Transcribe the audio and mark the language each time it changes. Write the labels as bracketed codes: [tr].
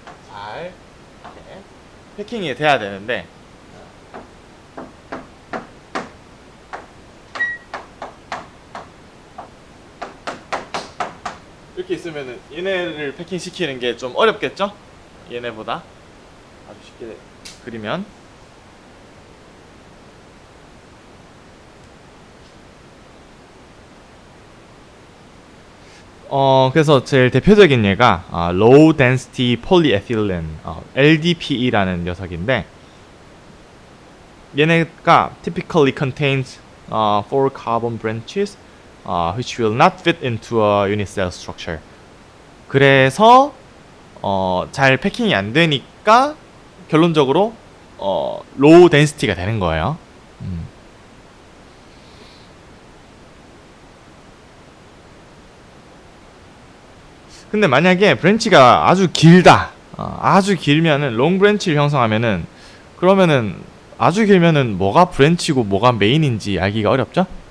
[ko] 잘 패킹이 돼야 되는데 이렇게 있으면은 얘네를 패킹 시키는 게 좀 어렵겠죠? 얘네보다 아주 쉽게 그리면 그래서 제일 대표적인 예가 Low Density Polyethylene LDPE라는 녀석인데 얘네가 [en] typically contains 4 carbon branches which will not fit into a unicell structure. [ko] 그래서 잘 패킹이 안 되니까 결론적으로 low density가 되는 거예요. 근데 만약에 브랜치가 아주 길다, 아주 길면은 롱 브랜치를 형성하면은 그러면은 아주 길면은 뭐가 브랜치고 뭐가 메인인지 알기가 어렵죠.